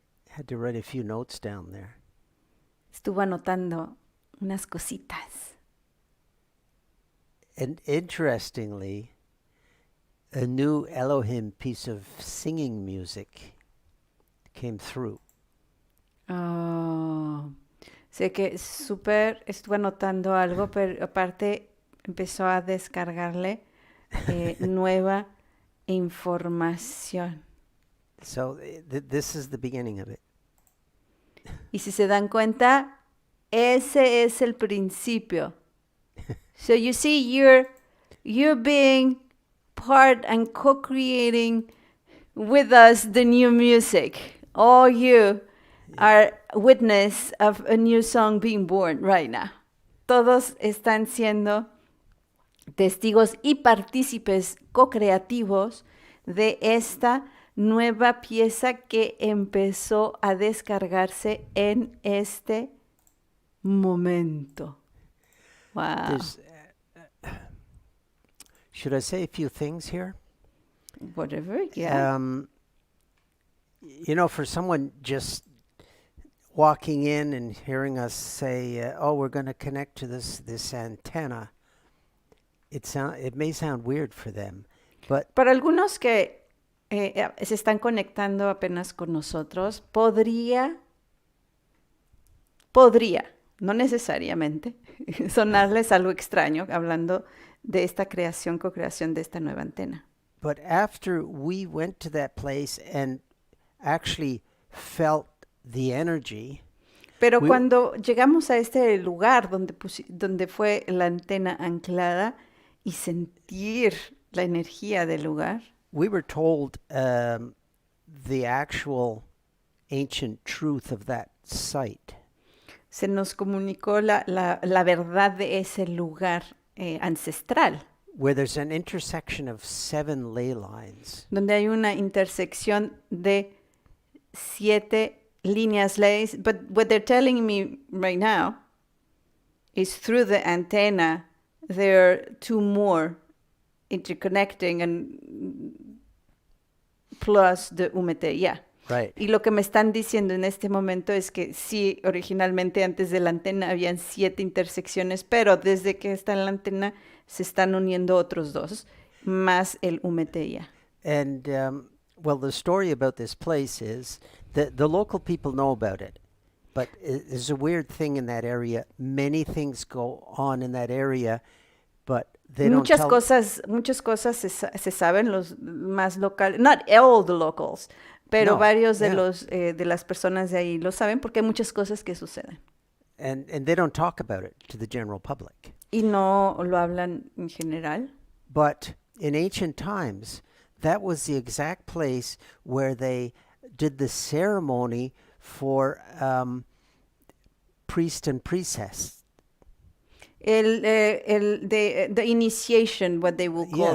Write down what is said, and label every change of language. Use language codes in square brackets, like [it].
[en] Had to write a few notes down there. [es] Estuvo anotando unas cositas. [en] And interestingly, a new Eloheim piece of singing music came through. [es] Oh, sé que súper estuvo anotando algo, pero aparte empezó a descargarle nueva información. [en] So this is the beginning of it. [es] Y si se dan cuenta, ese es el principio. [en] So you see, you're being part and co-creating with us the new music. All you are witness of a new song being born right now. [es] Todos están siendo testigos y partícipes co-creativos de esta nueva pieza que empezó a descargarse en este momento. [en] Wow. Should I say a few things here? Whatever, yeah. You know, for someone just walking in and hearing us say, "Oh, we're going to connect to this antenna," it may sound weird for them, but [es] Para algunos que se están conectando apenas con nosotros, podría, no necesariamente, sonarles algo extraño hablando de esta creación, co-creación de esta nueva antena. [en] but after we went to that place and actually felt the energy, [es] Pero [en] We- [es] cuando llegamos a este lugar donde fue la antena anclada y sentir la energía del lugar, [en] we were told the actual ancient truth of that site. [es] se nos comunicó la verdad de ese lugar ancestral, [en] Where there's an intersection of 7 ley lines. [es] donde hay una intersección de 7 líneas leyes. [en] But what they're telling me right now is through the antenna, there are 2 more interconnecting and plus the UMT, yeah. Right. [es] Y lo que me están diciendo en este momento es que sí, originalmente antes de la antena habían 7 intersecciones, pero desde que está en la antena se están uniendo otros 2, más el UMT. [en] And, well, the story about this place is that the local people know about it. But there's a weird thing in that area. Many things go on in that area, but they [es] Muchas [en] don't [es] cosas se saben, los más locales, [en] not all the locals, [es] pero No, varios de [en] yeah. [es] de las personas de ahí lo saben porque hay muchas cosas que suceden. [en] and they don't talk about it to the general public. [es] Y no lo hablan en general. [en] But in ancient times, that was the exact place where they did the ceremony for priest and priestess. The initiation, what they will call